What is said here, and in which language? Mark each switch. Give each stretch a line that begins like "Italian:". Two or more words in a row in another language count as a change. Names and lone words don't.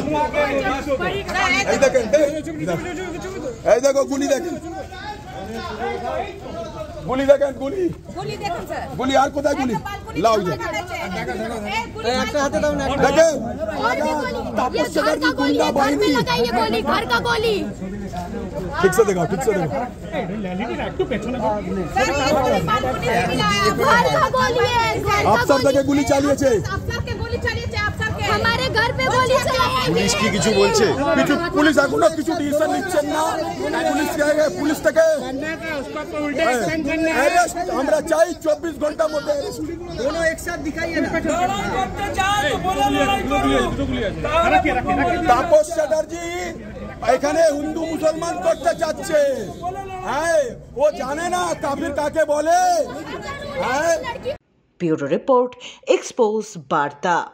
Bangla: এই দেখেন, এই দেখো গুলি দেখেন, গুলি দেখেন, গুলি গুলি আর কোথায় গুলি? লাও একটা হাতে দাও না, দেখেন তাপস চ্যাটার্জি গুন্ডা বাহিনী।
Hindi: ঠিক से देखो, ठीक से देखो। आप सब देखे गुली चालिয়েছে, हमारे घर पे गोली चलाई।
Bangla: পুলিশ কি কিছু বলছে? পুলিশ এখনো কিছু ডিসিশন নিচ্ছে না। পুলিশ থেকে আমরা চাই 24 ঘন্টার মধ্যে
Hindi: दोनों एक साथ दिखाइए ना।
Bangla: তাপস চ্যাটার্জি এখানে হিন্দু মুসলমান করতে চাচ্ছে। হ্যাঁ, ও জানে না কাফির কাকে বলে। হ্যাঁ,
English: Bureau report,
Bangla: এক্সপোজ বার্তা।